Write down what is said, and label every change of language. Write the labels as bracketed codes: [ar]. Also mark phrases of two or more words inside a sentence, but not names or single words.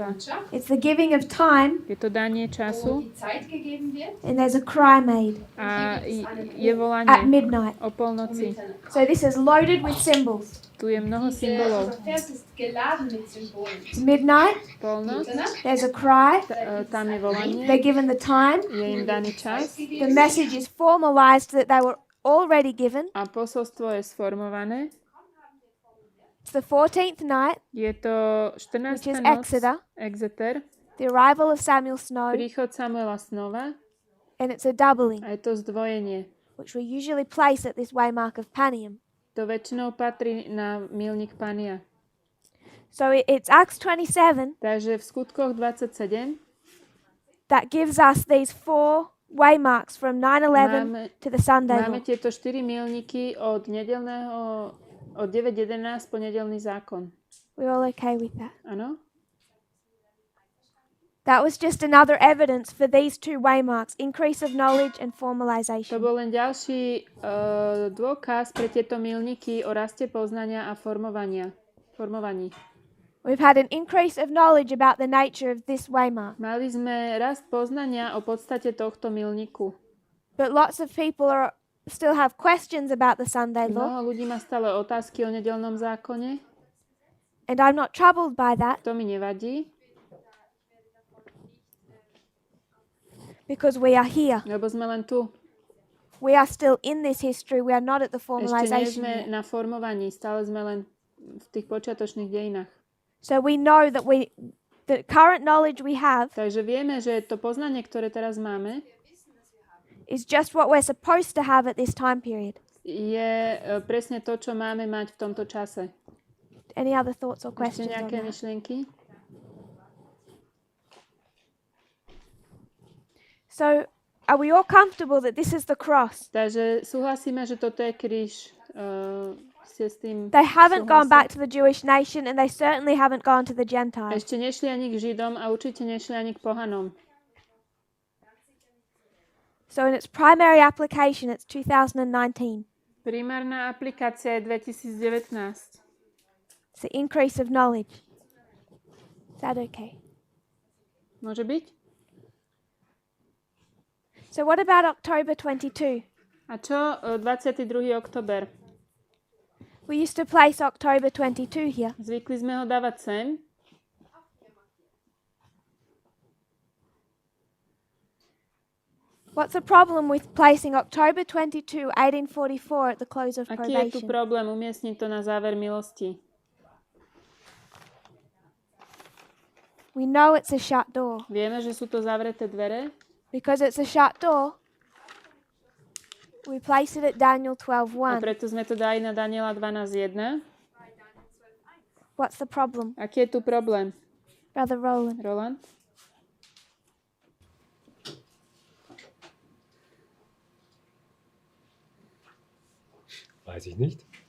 [en] It's the giving of time, [sk] Je to danie času [en] and there's a cry made [sk] a je [en] at [sk] volanie [en] midnight. [sk] o polnoci. [en] So this is loaded with symbols. [sk] Tu je mnoho symbolov. [en] It's midnight, [sk] Polnoc, [en] there's a cry, [sk] tam je volanie, [en] they're given the time, [sk] je im daný čas [en] the message is formalized that they were already given. [sk] a posolstvo je sformované. [en] It's the 14th night, [sk] Je to [en] which [sk] 14. [en] is [sk] noc, [en] Exeter, [sk] Exeter, [en] the arrival of Samuel Snow, [sk] príchod Samuela znova [en] and it's a doubling, [sk] a je to zdvojenie. [en] which we usually place at this waymark of Panium. [sk] To väčšinou patrí na milník Pania. [en] So it's Acts 27 [sk] Takže v skutkoch 27 [en] that gives us these 4 waymarks from 9/11 [sk] máme, [en] to the Sunday [sk] máme [en] law. [sk] tieto 4 milníky od 9.11 po nedeľný zákon. [en] We're all okay with that. [sk] Áno? [en] That was just another evidence for these 2 waymarks, increase of knowledge and [sk] To [en] formalization. [sk] bol len ďalší dôkaz pre tieto milníky o raste poznania a formovaní. [en] We've had an increase of knowledge about the nature of this waymark, [sk] Mali sme rast poznania o podstate tohto milníku. [en] but lots of people still have questions about the Sunday law, [sk] Mnoho ľudí má stále otázky o nedeľnom zákone. [en] and I'm not troubled by that [sk] To mi nevadí, [en] because we are here. [sk] lebo sme len tu. [en] We are still in this history. We are not at the [sk] Ešte nie [en] formalization [sk] sme [en] yet. [sk] na formovaní, stále sme len v tých počiatočných dejinách. [en] So we know that the current knowledge we have [sk] Takže vieme, že to poznanie, ktoré teraz máme, [en] is just what we're supposed to have at this time period. [sk] je presne to, čo máme mať v tomto čase. [en] Any other thoughts or [sk] Ešte [en] questions on [sk] nejaké [en] that? [sk] myšlienky? [en] So are we all comfortable that this is the cross? [sk] Takže súhlasíme, že toto je kríž. Ste s tým [en] They haven't gone [sk] súhlasiť? [en] back to the Jewish nation, and they certainly haven't gone to the Gentiles. [sk] Ešte nešli ani k Židom a určite nešli ani k pohanom. [en] So in its primary application, it's 2019. [sk] Primárna aplikácia je 2019. [en] It's the increase of knowledge. Is that okay? [sk] Môže byť? [en] So what about October 22? [sk] A čo 22. október? [en] We used to place October 22 here. [sk] Zvykli sme ho dávať sem. [en] What's the problem with placing October 22, 1844 at the close of [sk] Aký je tu [en] probation? [sk] problém umiestniť to na záver milosti? [en] We know it's a shut door. [sk] Vieme, že sú to zavreté dvere. [en] Because it's a shut door, we place it at Daniel [sk] A [en] 12:1. [sk] preto sme to dali na Daniela 12.1. [en] What's the problem, [sk] Aký je tu problém, [en] Brother Roland? [sk] Roland? [de] Weiß ich nicht.